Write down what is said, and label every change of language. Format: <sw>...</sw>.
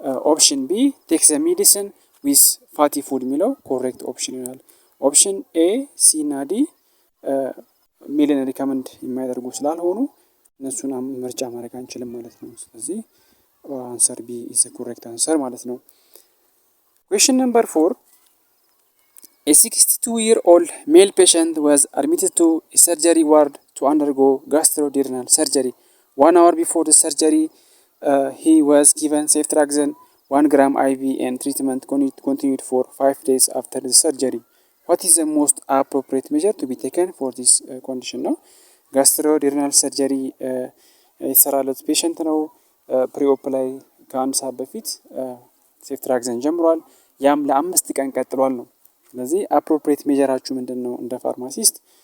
<am>ኦፕሽን ቢ</am> <en>ቴክስ ሜዲሲን ዊዝ ፋቲ ፉድ</en> <am>የሚለው ኮሬክት ኦፕሽን ይሆናል። ኦፕሽን ኤ፣ ሲ እና ዲ ሚልን ሪከመንድ የማያደርጉ ስላልሆኑ እነሱን ምርጫ ማድረግ አንችልም ማለት ነው። ስለዚህ አንሰር ቢ</am> <en>ኢዝ ኮሬክት አንሰር</en> <am>ማለት ነው።</am> <en>Question number 4. A 62-year-old male patient was admitted to a surgery ward to undergo gastroduodenal surgery. 1 hour before the surgery, he was given ceftriaxone 1 gram IV and treatment continued for 5 days after the surgery. What is the most appropriate measure to be taken for this condition? No?</en> <am>ጋስትሮዲርናል ሰርጀሪ የተሰራለት ፔሸንት ነው። ፕሪኦፕ ላይ ከአንድ ሰዓት በፊት ሴፍትራክዘን ጀምሯል። ያም ለ5 ቀን ቀጥሏል ነው። ስለዚህ አፕሮፕሪየት ሜጀራችሁ ምንድን ነው እንደ ፋርማሲስት?</am>